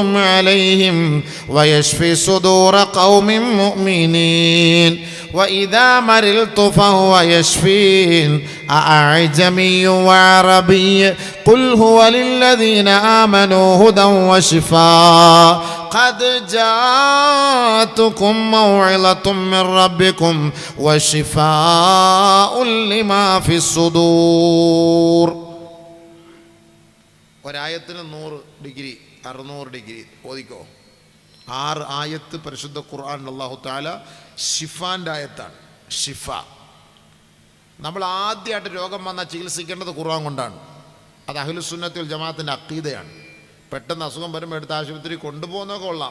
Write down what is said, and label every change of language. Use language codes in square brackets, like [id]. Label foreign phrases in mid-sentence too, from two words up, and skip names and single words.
[ar] عَلَيْهِمْ وَيَشْفِي صُدُورَ قَوْمٍ مُؤْمِنِينَ وَإِذَا مَرِضْتُ فَهُوَ يَشْفِينِ أَعْجَمِيٌّ وَعَرَبِيٌّ قُلْ هُوَ لِلَّذِينَ آمَنُوا هُدًى وَشِفَاءٌ قَدْ جَاءَتْكُمْ مَوْعِظَةٌ مِّن رَّبِّكُمْ وَشِفَاءٌ لِّمَا فِي الصُّدُورِ. [ml] ഒരായത്തിന് 100 ഡിഗ്രി 600 ഡിഗ്രി ഓതിക്കോ. 6 ആയത്ത് പരിശുദ്ധ ഖുർആൻ [ar] الله تعالى [ml] ഷിഫാൻ്റെ ആയത്താണ്. ഷിഫ. നമ്മൾ ആദ്യമായിട്ട് രോഗം വന്നാൽ ചികിത്സിക്കേണ്ടത് ഖുർആൻ കൊണ്ടാണ്. അത് അഹ്ലുസുന്നത്തി വൽ ജമാഅത്തിൻ്റെ അഖീദയാണ്. പെട്ടെന്ന് അസുഖം വരുമ്പോൾ എടുത്ത് ആശുപത്രി കൊണ്ടുപോകുന്നതൊക്കെ കൊള്ളാം.